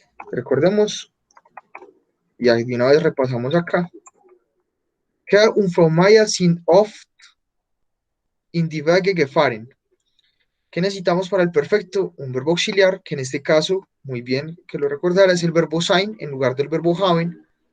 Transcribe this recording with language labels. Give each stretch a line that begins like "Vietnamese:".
Spanish: Recordemos, y de una vez repasamos acá.
German: Herr und Frau Maya sind oft in die Berge gefahren.
Spanish: ¿Qué necesitamos para el perfecto? Un verbo auxiliar, que en este caso, muy bien que lo recordara, es el verbo sein en lugar del verbo haben.